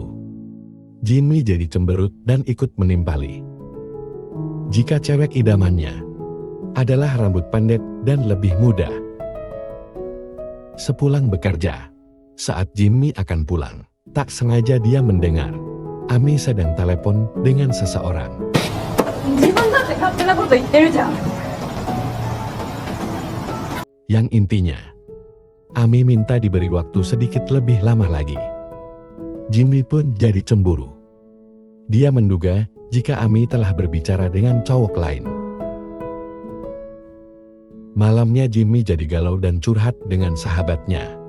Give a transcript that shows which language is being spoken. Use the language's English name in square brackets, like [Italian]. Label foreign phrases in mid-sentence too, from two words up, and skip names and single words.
[Indonesian] Jimmy jadi cemberut dan ikut menimpali. Jika cewek idamannya adalah rambut pendek dan lebih muda. Sepulang bekerja, saat Jimmy akan pulang, tak sengaja dia mendengar Ami sedang telepon dengan seseorang. [Japanese] 自分だって勝手なこと言ってるじゃん。 [Indonesian] Yang intinya, Ami minta diberi waktu sedikit lebih lama lagi. Jimmy pun jadi cemburu. Dia menduga jika Ami telah berbicara dengan cowok lain. Malamnya Jimmy jadi galau dan curhat dengan sahabatnya.